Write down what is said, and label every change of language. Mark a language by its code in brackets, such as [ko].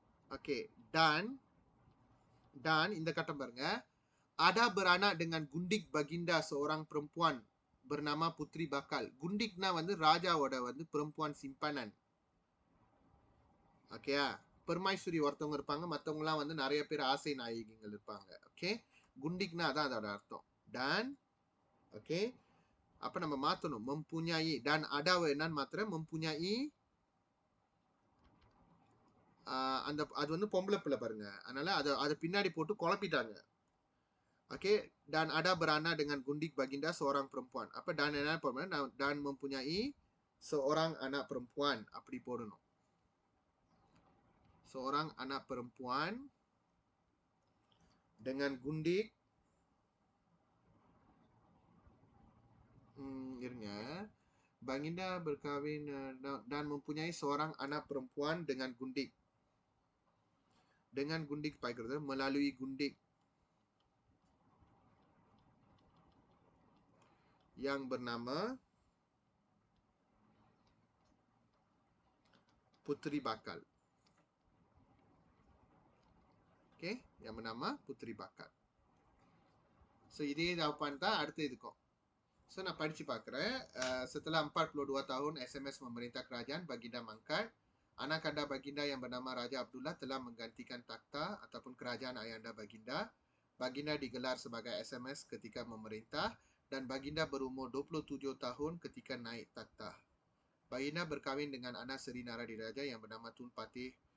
[ta] Okay, dan இந்த கட்டம் பாருங்க. [ms] Ada beranak dengan Gundik Baginda, seorang perempuan bernama Putri Bakal. [ta] Gundikna வந்து ராஜாவோட வந்து [ms] perempuan simpanan. [ta] ஓகேயா? பெருமாய்ஸ்வரி ஒருத்தவங்க இருப்பாங்க, மற்றவங்கலாம் வந்து நிறைய பேர் ஆசை நாயகிகள் இருப்பாங்க. ஓகே, குண்டிக்னா அதான் அதோட அர்த்தம். dan, ஓகே, அப்ப நம்ம மாத்தணும். [ms] mempunyai dan ada [ta] என்னன்னு மாத்திரம் [ms] mempunyai. [ta] அந்த அது வந்து பொம்பளை பிள்ளை பாருங்க, அதனால அதை பின்னாடி போட்டு குழப்பிட்டாங்க. [ms] ஓகே, dan ada beranak dengan Gundik Baginda seorang perempuan. [ta] அப்ப dan என்ன போடணும்? [ms] dan mempunyai seorang anak perempuan [ta] அப்படி போடணும். [ms] Seorang anak perempuan dengan Gundik. Irnya Baginda berkahwin dan mempunyai seorang anak perempuan dengan Gundik. Dengan Gundik pakai melalui Gundik yang bernama Putri Bakal. Okay, yang bernama Putri Bakal. [ta] So, இதே jawapan தான் அடுத்து இதுக்கும். So, நான் படிச்சு பார்க்குறேன். [ms] Setelah 42 tahun SMS memerintah kerajaan, Baginda mangkat. Anak kanda Baginda yang bernama Raja Abdullah telah menggantikan takhta ataupun kerajaan Ayanda Baginda. Baginda digelar sebagai SMS ketika memerintah dan Baginda berumur 27 tahun ketika naik takhta. Baginda berkahwin dengan anak Seri Nara di Raja yang bernama Tun Patih